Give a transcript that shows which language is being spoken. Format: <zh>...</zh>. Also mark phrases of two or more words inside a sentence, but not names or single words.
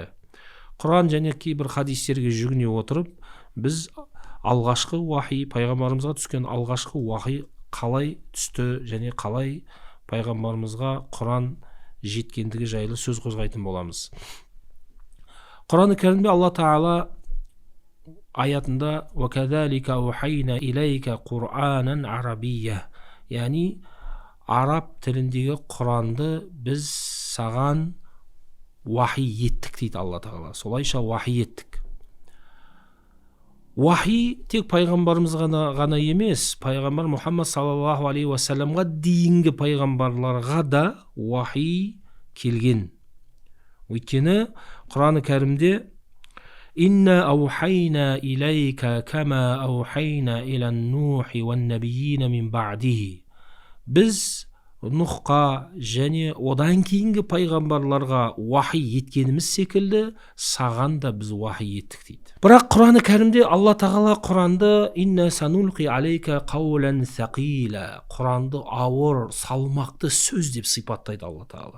<kk>Құран және кейбір хадистерге жүгіне отырып, біз алғашқы уахи, пайғамбарымызға түскен алғашқы уахи қалай түсті және қалай пайғамбарымызға Құран жеткендігі жайлы сөз қозғайтын боламыз. Құран-ы Кәрімде Алла Тағала аятында</kk> <ar>وَكَذَلِكَ أَوْحَيْنَا إِلَيْكَ قُرْآنًا عَرَبِيًّا,</ar> <kk>яғни араб тіліндегі Құранды біз саған уахи еттік дейді Алла Тағала. Солайша уахи еттік. Уахи тек пайғамбарымыз ғана емес, пайғамбар Мұхаммад</kk> <ar>صلى الله عليه وسلم</ar> <kk>дейінгі пайғамбарларға да уахи келген. Өйткені Құран-ы Кәрімде</kk> <ar>«إنا أوحينا إليك كما أوحينا إلى نوح والنبيين من بعده».</ar> <kk>Біз Нұхқа және одан кейінгі пайғамбарларға уахи еткеніміз секілді, саған да біз уахи еттік дейді. Бірақ Құран-ы Кәрімде Алла Тағала Құранды</kk> <ar>«إنا سنلقي عليك قولا ثقيلا»,</ar> <kk>Құранды ауыр, салмақты сөз деп сипаттайды Алла Тағала.</kk>